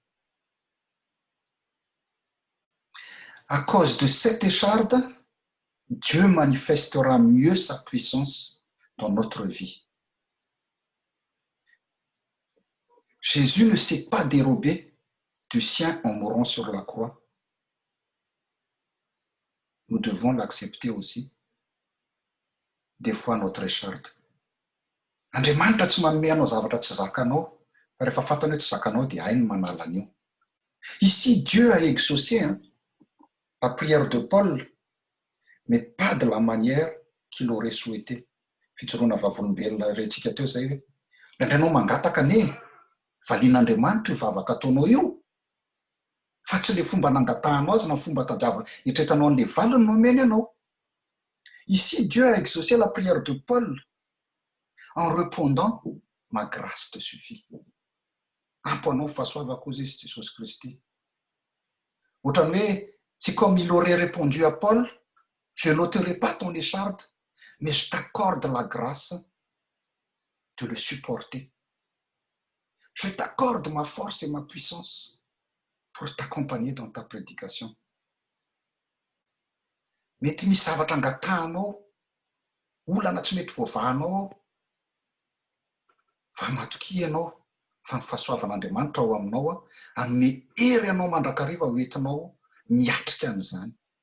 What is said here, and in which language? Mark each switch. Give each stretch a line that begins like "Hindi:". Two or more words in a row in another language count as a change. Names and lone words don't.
French: À cause de cette écharde, Dieu manifestera mieux sa puissance dans notre vie. Jésus ne s'est pas dérobé du sien en mourant sur la croix. Nous devons l'accepter aussi. Des fois, notre écharde.
Malagasy: Andriamanitra tsy manome anao zavatra tsy zakanao, rehefa fantany hoe tsy zakanao dia hainy manala an'io.
French: Ici, Dieu a exaucé la prière de Paul, mais pas de la manière qu'il aurait souhaité.
Malagasy: Fijoroana vavolombelona rentsika teo zay hoe, indray anao mangataka ne, valian'Andriamanitra io vavaka ataonao io. Fa tsy le fomba nangatahanao azy na fomba tadiavina hitretanao an'le valiny no omeny anao.
French: Ici, Dieu a exaucé la prière de Paul en répondant, ma grâce te suffit.
Malagasy: Ampy anao fahasoavako ozy izy Jesosy Kristy. Ohatrany hoe,
French: c'est comme il aurait répondu à Paul, je n'ôterai pas ton écharde, mais je t'accorde la grâce de le supporter. Je t'accorde ma force et ma puissance pour t'accompagner dans ta prédication.
Malagasy: Mety misy zavatra angatahanao, olana tsy mety voavahanao, fa matoki ianao fa ny fahasoavan'Andriamanitra ao aminao hanome hery anao mandrakariva hoentinao miatrika an'izany.